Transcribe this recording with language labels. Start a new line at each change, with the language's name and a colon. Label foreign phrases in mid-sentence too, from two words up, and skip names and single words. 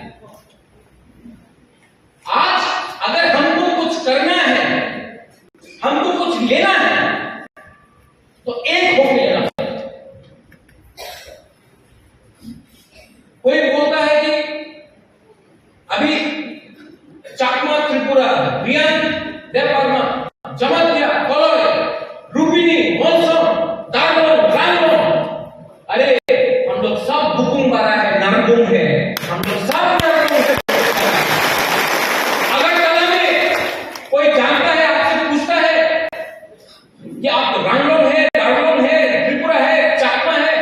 Hindi: आज अगर हमको कुछ करना है, हमको कुछ लेना है, तो एक होकर लेना। कोई बोलता है कि अभी चाकमा त्रिपुरा, रियान, देवबर्मा, जमतिया, कोलोय, रूपिनी, मोलसोम, दार्गोन, रांगोन, अरे हम लोग सब बुकुंग बारा है, नारगुंग है, हम लोग सब नारगुंग है। अगरतला में कोई जानता है, आपसे पूछता है कि आप रांगलोंग है, दार्गोन है, त्रिपुरा है, चाकमा है?